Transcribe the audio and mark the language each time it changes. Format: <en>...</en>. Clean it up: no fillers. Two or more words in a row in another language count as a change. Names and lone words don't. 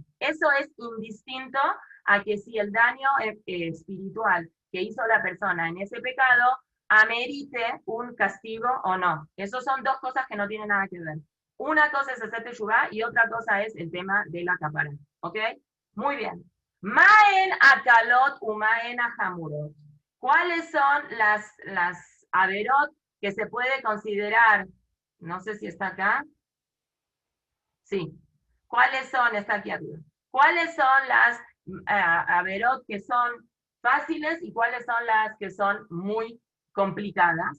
<es>Eso es indistinto a que si el daño espiritual que hizo la persona en ese pecado amerite un castigo o no. Esas son dos cosas que no tienen nada que ver. Una cosa es hacer teshuvah y otra cosa es el tema de la capara. ¿Ok? Muy bien.</es> <he>מהן קלות ומהן חמורות.</he> <es>¿Cuáles son las averot que se puede considerar? No sé si está acá. Sí. ¿Cuáles son? Está aquí arriba. ¿Cuáles son las averot que son fáciles y cuáles son las que son muy complicadas?</es>